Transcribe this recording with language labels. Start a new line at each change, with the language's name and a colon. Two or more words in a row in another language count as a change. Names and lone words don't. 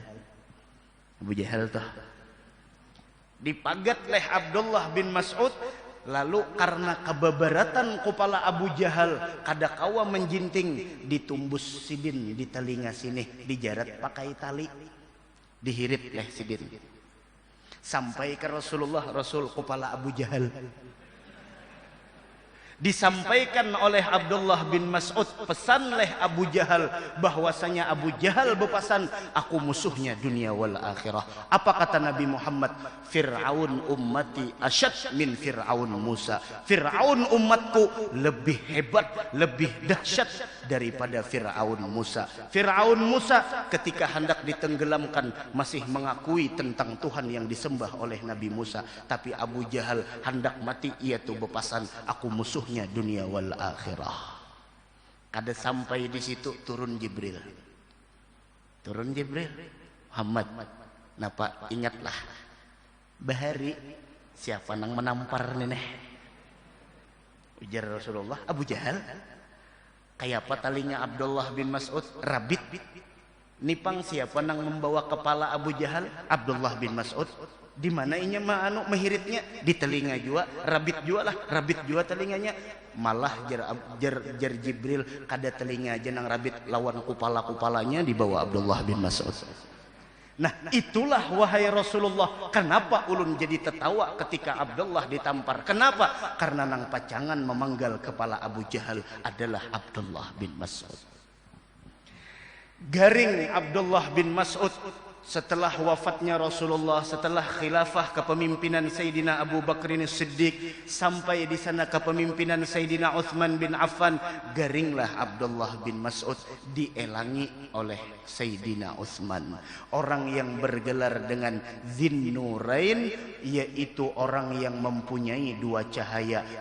Banjar: Abu Jahal tuh dipagat leh Abdullah bin Mas'ud. Lalu karena kebeberatan kepala Abu Jahal kada kawa menjinting, ditumbus sidin di telinga sini, dijarat pakai tali, dihirit leh sidin sampai ke Rasulullah.
Indonesian: Rasul kepala Abu Jahal disampaikan oleh Abdullah bin Mas'ud, pesan leh Abu Jahal bahwasanya Abu Jahal bepesan, aku musuhnya
Arabic: dunia wal akhirah.
Indonesian: Apa kata Nabi Muhammad?
Arabic: Fir'aun ummati asyad min Fir'aun Musa.
Indonesian: Fir'aun umatku lebih hebat, lebih dahsyat daripada Fir'aun Musa. Fir'aun Musa ketika hendak ditenggelamkan masih mengakui tentang Tuhan yang disembah oleh Nabi Musa, tapi Abu Jahal hendak mati ia tuh bepesan, aku musuh
Arabic: dunia wal akhirah.
Indonesian: Kada sampai di situ turun Jibril. Turun Jibril.
Banjar: Muhammad, napa ingatlah bahari siapa nang menampar neneh. Ujar Rasulullah, Abu Jahal. Kayak apa talinya Abdullah bin Mas'ud rabit. Nipang siapa nang membawa kepala Abu Jahal? Abdullah bin Mas'ud. Di mana inya mehiritnya? Di telinga jua, rabit jua lah, rabit jua telinganya. Malah jar Jibril kada telinga aja nang rabit lawan kupala-kupalanya dibawa Abdullah bin Mas'ud.
Indonesian: Nah, itulah wahai Rasulullah, kenapa ulun jadi tertawa ketika Abdullah ditampar? Kenapa?
Banjar: Karena nang pacangan memanggal kepala Abu Jahal adalah Abdullah bin Mas'ud.
Indonesian: Garing Abdullah bin Mas'ud setelah wafatnya Rasulullah, setelah khilafah kepemimpinan Sayyidina Abu Bakrin Siddiq sampai di sana kepemimpinan Sayyidina Uthman bin Affan, garinglah Abdullah bin Mas'ud dielangi oleh Sayyidina Uthman, orang yang bergelar dengan Dzinnurain, yaitu orang yang mempunyai dua cahaya.